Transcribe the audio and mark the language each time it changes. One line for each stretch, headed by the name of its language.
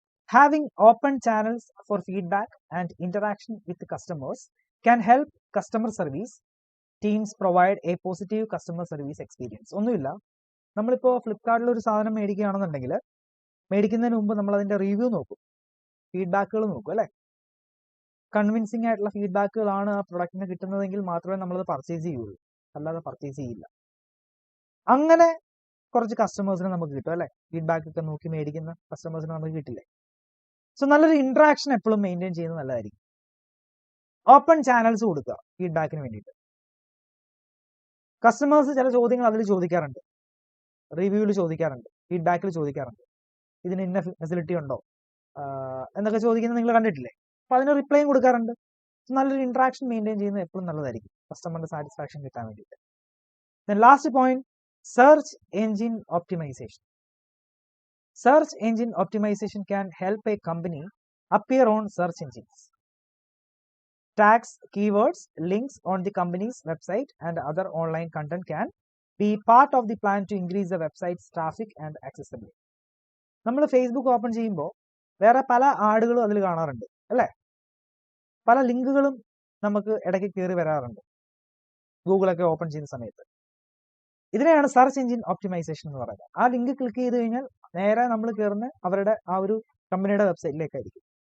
English: Having open channels for feedback and interaction with the customers can help customer service teams provide a positive customer service experience.
Malayalam: ഒന്നുമില്ല, നമ്മളിപ്പോൾ ഫ്ലിപ്കാർട്ടിൽ ഒരു സാധനം മേടിക്കുകയാണെന്നുണ്ടെങ്കിൽ മേടിക്കുന്നതിന് മുമ്പ് നമ്മൾ അതിന്റെ റിവ്യൂ നോക്കും, ഫീഡ്ബാക്കുകൾ നോക്കും അല്ലെ? കൺവിൻസിംഗ് ആയിട്ടുള്ള ഫീഡ്ബാക്കുകളാണ് ആ പ്രൊഡക്റ്റിന് കിട്ടുന്നതെങ്കിൽ മാത്രമേ നമ്മളത് പർച്ചേസ് ചെയ്യുള്ളൂ, അല്ലാതെ പർച്ചേസ് ചെയ്യില്ല. അങ്ങനെ കുറച്ച് കസ്റ്റമേഴ്സിനെ നമുക്ക് കിട്ടും അല്ലെ? ഫീഡ്ബാക്ക് ഒക്കെ നോക്കി മേടിക്കുന്ന കസ്റ്റമേഴ്സിനെ നമുക്ക് കിട്ടില്ലേ? സോ നല്ലൊരു ഇന്ററാക്ഷൻ എപ്പോഴും മെയിൻറ്റെയിൻ ചെയ്യുന്നത് നല്ലതായിരിക്കും. ഓപ്പൺ ചാനൽസ് കൊടുക്കുക ഫീഡ്ബാക്കിന് വേണ്ടിയിട്ട്. കസ്റ്റമേഴ്സ് ചില ചോദ്യങ്ങൾ അതിൽ ചോദിക്കാറുണ്ട്, റിവ്യൂവിൽ ചോദിക്കാറുണ്ട്, ഫീഡ്ബാക്കിൽ ചോദിക്കാറുണ്ട്. ഇതിന് ഇന്ന ഫെസിലിറ്റി ഉണ്ടോ എന്നൊക്കെ ചോദിക്കുന്നത് നിങ്ങൾ കണ്ടിട്ടില്ലേ? അപ്പൊ അതിന് റിപ്ലൈയും കൊടുക്കാറുണ്ട്. നല്ലൊരു ഇന്ററാക്ഷൻ മെയിൻറ്റെയിൻ ചെയ്യുന്നത് എപ്പോഴും നല്ലതായിരിക്കും കസ്റ്റമറിന്റെ സാറ്റിസ്ഫാക്ഷൻ കിട്ടാൻ വേണ്ടിയിട്ട്. Last point, search engine optimisation.
English: Search engine optimization can help a company appear on search engines. Tags, keywords, links on the company's website and other online content can be part of the plan to increase the website's traffic and accessibility.
Malayalam: നമ്മൾ Facebook open ചെയ്യുമ്പോൾ വേറെ പല ആഡുകളും അതിൽ കാണാറുണ്ട് അല്ലേ? പല ലിങ്കുകളും നമുക്ക് ഇടയ്ക്ക് കയറി വരാറുണ്ട് ഗൂഗിളൊക്കെ ഓപ്പൺ ചെയ്യുന്ന സമയത്ത്. ഇതിനെയാണ് സെർച്ച് എഞ്ചിൻ ഒപ്റ്റിമൈസേഷൻ എന്ന് പറയുന്നത്. ആ ലിങ്ക് ക്ലിക്ക് ചെയ്ത് കഴിഞ്ഞാൽ നേരെ നമ്മൾ കയറുന്ന അവരുടെ ആ ഒരു കമ്പനിയുടെ വെബ്സൈറ്റിലേക്കായിരിക്കും.